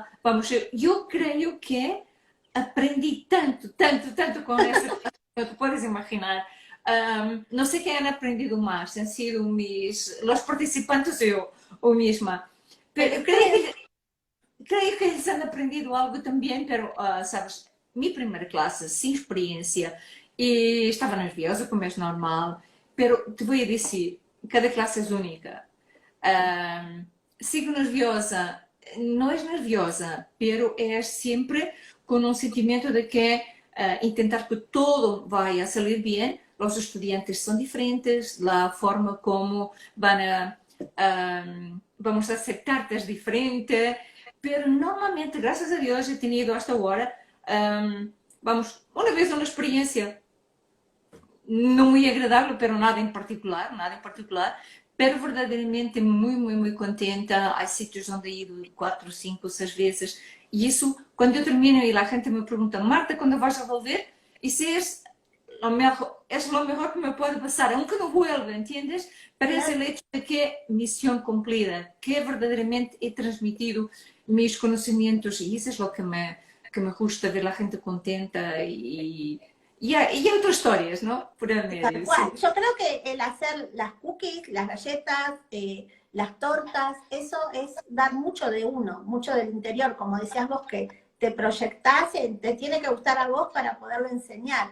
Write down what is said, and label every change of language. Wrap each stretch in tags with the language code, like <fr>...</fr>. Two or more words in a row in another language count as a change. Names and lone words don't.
<es>Vamos, yo creo que aprendí tanto, tanto, tanto con eso, no te puedes imaginar. No sé qué han aprendido más, han sido los participantes o misma. Pero creo que ellos han aprendido algo también, pero, sabes, mi primera clase, sin experiencia,</es> <pt>e estava nerviosa, como é normal, pero te vou dizer, cada classe é única. Sigo nerviosa, não és nerviosa, pero é sempre com um sentimento de que</pt> <es>intentar que todo</es> <pt>vai</pt> <es>a salir</es> <pt>bem. Os estudiantes são diferentes, a forma como vamos aceptar-te é diferente, pero normalmente, graças a Deus,</pt> <es>he tenido hasta agora, vamos,</es> <pt>uma vez uma experiência não</pt> <es>muy agradable, pero nada en particular, pero verdadeiramente muy contenta.</es> <pt>Há sítios onde he ido 4, 5, 6 vezes, e isso, quando eu termino e a gente me pergunta, Marta, quando vais a volver? Isso</pt> <es>lo mejor</es> <pt>que me pode passar,</pt> <es>aunque não vuelva,</es> <pt>¿entiendes?</pt> <es>Parece el hecho de que misión cumplida, que verdadeiramente he transmitido mis conocimientos, y eso es lo que me gusta, ver la gente contenta y hay otras historias, ¿no? Por el medio, Tal cual. sí. Yo creo que el hacer las cookies, las galletas, las tortas, eso es dar mucho de uno, mucho del interior, como decías vos, que te proyectás, te tiene que gustar a vos para poderlo enseñar.</es>